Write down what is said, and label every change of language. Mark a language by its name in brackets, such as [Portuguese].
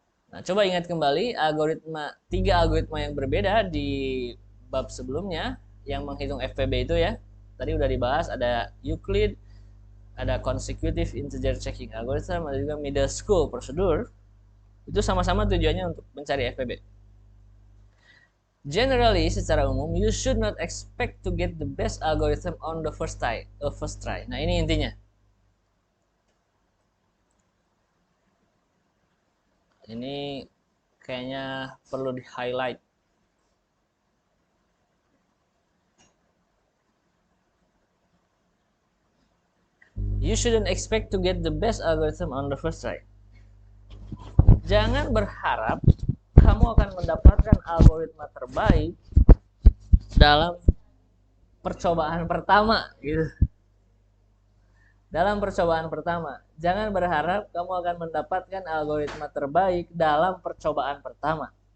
[Indonesian] Nah, coba ingat kembali tiga algoritma yang berbeda di bab sebelumnya yang menghitung FPB itu ya. Tadi udah dibahas, ada Euclid, ada consecutive integer checking algorithm, ada juga middle school procedure. Itu sama-sama tujuannya untuk mencari FPB. [English] Generally, [Indonesian] secara umum, [English] you should not expect to get the best algorithm on the first try. [Indonesian] Nah, ini intinya. Ini kayaknya perlu di-highlight. [English] You shouldn't expect to get the best algorithm on the first try. [Indonesian] Jangan berharap kamu akan mendapatkan algoritma terbaik dalam percobaan pertama gitu. Dalam percobaan pertama, jangan berharap kamu akan mendapatkan algoritma terbaik dalam percobaan pertama.